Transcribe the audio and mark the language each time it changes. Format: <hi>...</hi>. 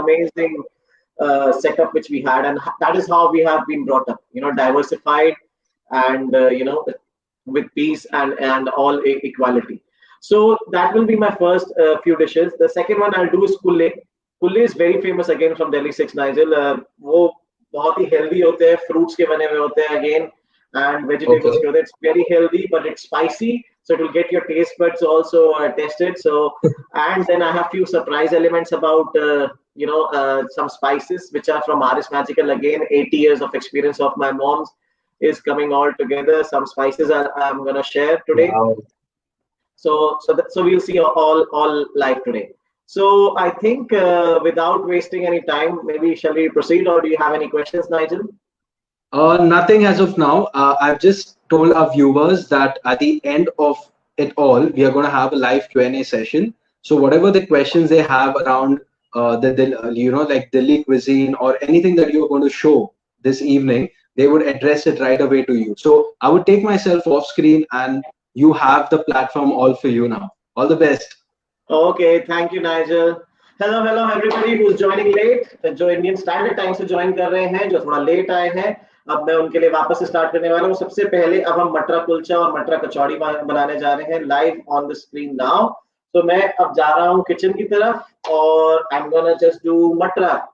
<en>amazing setup which we had, and that is how we have been brought up. You know, diversified and you know, with peace and all equality. So that will be my first few dishes. The second one I'll do is kulle. Kulle is very famous again from Delhi 6 Nigel.</en> <hi>वो बहुत ही healthy होते हैं, fruits के बने हुए होते हैं again,</hi> <en>and vegetables Okay.</en> <hi>के होते हैं.</hi> <en>It's very healthy, but it's spicy, so it will get your taste buds also tested. So, and then I have few surprise elements about some spices which are from Aris Magical again. 80 years of experience of my mom's is coming all together. Some spices I'm gonna share today. Wow. So we'll see all live today. So I think without wasting any time, maybe shall we proceed, or do you have any questions, Nigel? Nothing as of now. I've just told our viewers that at the end of it all, we are going to have a live Q&A session. So whatever the questions they have around like Delhi cuisine or anything that you're going to show this evening, they would address it right away to you. So I would take myself off screen, and you have the platform all for you now. All the best. Okay, thank you, Nigel. Hello everybody who's joining late.</en> <hi>जो Indian standard time से join कर रहे हैं, जो थोड़ा late आए हैं, अब मैं उनके लिए वापस से स्टार्ट करने वाला हूँ. सबसे पहले अब हम मटरा कुलचा और मटरा कचौड़ी बनाने जा रहे हैं</hi> <en>Live on the screen now.</en> <hi>तो मैं अब जा रहा हूँ किचन की तरफ और</hi> <en>I am gonna just do मटरा.</en>